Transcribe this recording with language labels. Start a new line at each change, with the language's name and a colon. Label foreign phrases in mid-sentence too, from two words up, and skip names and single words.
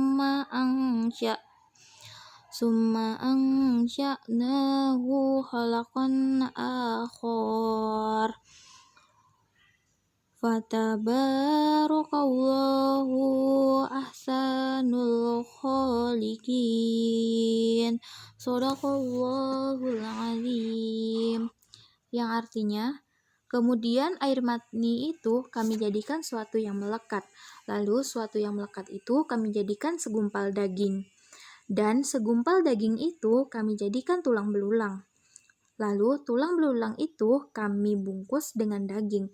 Arabic: ثم أنشأناه خلقا آخر فتبارك الله أحسن الخالقين. صدق الله العظيم.
Indonesian: Yang artinya, kemudian air mani itu kami jadikan suatu yang melekat, lalu suatu yang melekat itu kami jadikan segumpal daging, dan segumpal daging itu kami jadikan tulang belulang. Lalu tulang belulang itu kami bungkus dengan daging.